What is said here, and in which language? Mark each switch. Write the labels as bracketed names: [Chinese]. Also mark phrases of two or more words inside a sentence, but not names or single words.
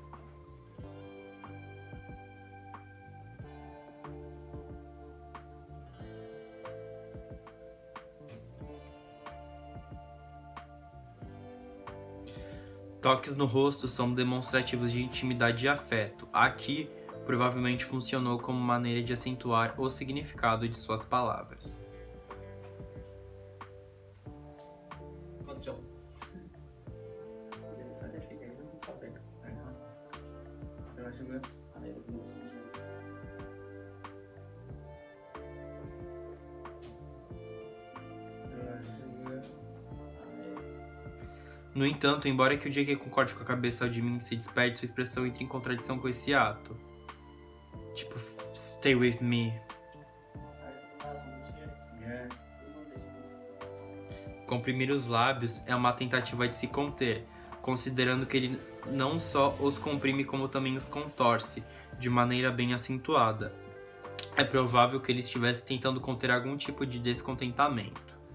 [Portuguese] Toques no rosto são demonstrativos de intimidade e afeto. Aqui, provavelmente funcionou como maneira de acentuar o significado de suas palavras. [Korean] 맞죠? 이제 살짝 세게 해볼까? 들어가시고요. 안에 이렇게 무슨 [Portuguese] No entanto, embora que o JK concorde com a cabeça ao Jimin se despede, sua expressão entra em contradição com esse ato. Tipo, [English] stay with me. [Portuguese] Comprimir os lábios é uma tentativa de se conter, considerando que ele não só os comprime como também os contorce, de maneira bem acentuada. É provável que ele estivesse tentando conter algum tipo de descontentamento.